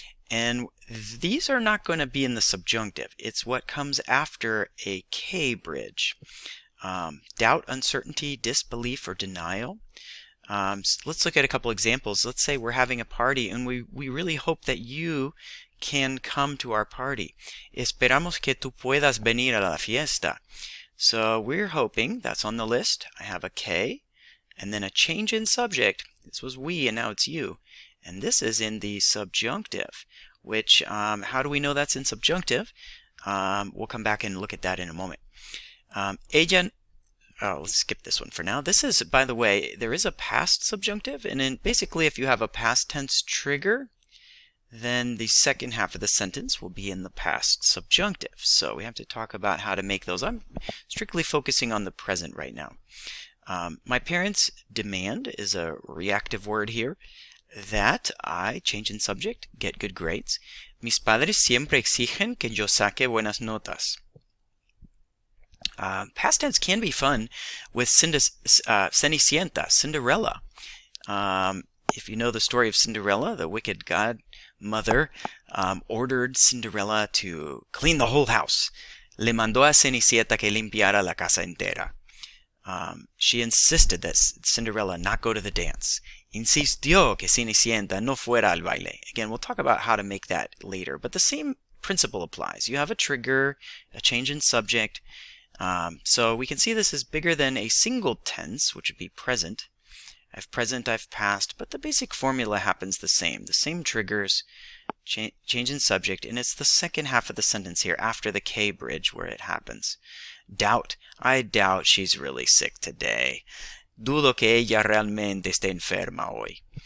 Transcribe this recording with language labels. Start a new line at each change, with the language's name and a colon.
English: And these are not going to be in the subjunctive. It's what comes after a K bridge. Doubt, uncertainty, disbelief, or denial. Let's look at a couple examples. Let's say we're having a party and we really hope that you can come to our party.
Spanish: Esperamos que tú puedas venir a la fiesta.
English: So we're hoping, that's on the list. I have a K and then a change in subject. This was we and now it's you. And this is in the subjunctive, which, how do we know that's in subjunctive? We'll come back and look at that in a moment. Let's skip this one for now. This is, by the way, there is a past subjunctive, and then basically if you have a past tense trigger, then the second half of the sentence will be in the past subjunctive. So we have to talk about how to make those. I'm strictly focusing on the present right now. My parents demand is a reactive word here. That I, change in subject, get good grades.
Spanish: Mis padres siempre exigen que yo saque buenas notas.
English: Past tense can be fun with Cenicienta, Cinderella. If you know the story of Cinderella, the wicked godmother ordered Cinderella to clean the whole house.
Spanish: Le mandó a Cenicienta que limpiara la casa entera.
English: She insisted that Cinderella not go to the dance.
Spanish: Insistió que Cenicienta no fuera al baile.
English: Again, we'll talk about how to make that later, but the same principle applies. You have a trigger, a change in subject. So we can see this is bigger than a single tense, which would be present. I've present, I've past, but the basic formula happens the same triggers, change in subject, and it's the second half of the sentence here after the K bridge where it happens. Doubt, I doubt she's really sick today.
Spanish: Dudo que ella realmente esté enferma hoy.